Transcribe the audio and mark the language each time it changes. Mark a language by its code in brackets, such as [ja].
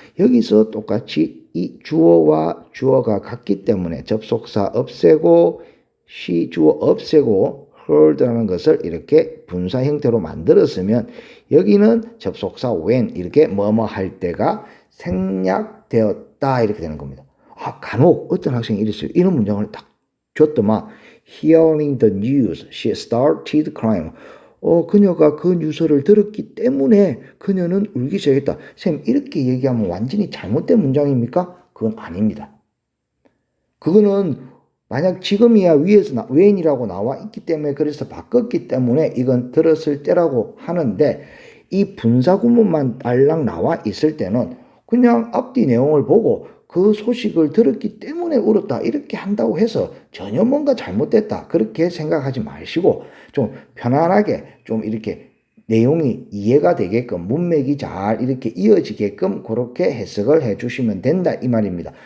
[ko] 여기서 똑같이 이 주어와 주어가 같기 때문에 접속사 없애고 she 주어 없애고 heard라는 것을 이렇게 분사 형태로 만들었으면 여기는 접속사 when 이렇게 뭐뭐 할 때가 생략되었다 이렇게 되는 겁니다. 간혹 어떤 학생이 이랬어요. 이런 문장을 딱 줬더만 [en] hearing the news, she started crying. [ko] 그녀가 그 뉴스를 들었기 때문에 그녀는 울기 시작했다. 쌤, 이렇게 얘기하면 완전히 잘못된 문장입니까? 그건 아닙니다. 그거는 만약 지금이야 위에서 when이라고 나와 있기 때문에 그래서 바꿨기 때문에 이건 들었을 때라고 하는데 이 분사 구문만 딸랑 나와 있을 때는 그냥 앞뒤 내용을 보고 그 소식을 들었기 때문에 울었다 이렇게 한다고 해서 전혀 뭔가 잘못됐다 그렇게 생각하지 마시고 좀 편안하게 좀 이렇게 내용이 이해가 되게끔 문맥이 잘 이렇게 이어지게끔 그렇게 해석을 해주시면 된다 이 말입니다.